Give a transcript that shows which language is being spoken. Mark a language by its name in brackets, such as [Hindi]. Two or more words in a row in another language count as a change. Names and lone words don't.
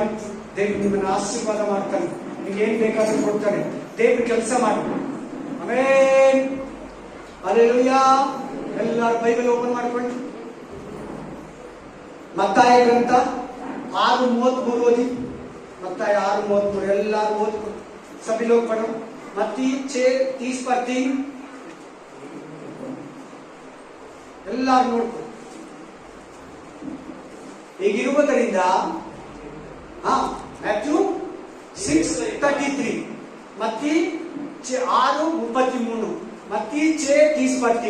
[Kannada] ದೇವರು ನಿಮ್ಮನ್ನ ಆಶೀರ್ವಾದ ಮಾಡ್ತಾನೆ, ನಿಮ್ಗೆ ಏನ್ ಬೇಕಾದ್ರೂ ಕೊಡ್ತಾನೆ. ದೇವ್ರ ಕೆಲಸ ಮಾಡಿ. ಆಮೆನ್. ಹಲ್ಲೆಲೂಯಾ. ಎಲ್ಲರೂ ಬೈಬಲ್ ಓಪನ್ ಮಾಡ್ಕೊಂಡು ಮತ್ತಾಯ ಗ್ರಂಥ 6:33 ಓದಿ. ಮತ್ತಾಯ 6:33 ಎಲ್ಲರೂ ಓದ್ಕೊಂಡು [Hindi] सभी लोग पढ़ो। [Kannada] मत्ती 6:30 ಎಲ್ಲರೂ ನೋಡ್ಕೊ. ಹೀಗಿರುವುದರಿಂದ ಮ್ಯಾಥ್ಯೂ 6:33, ಮತ್ತಿ 6:33, ಮತ್ತಿ 6:30.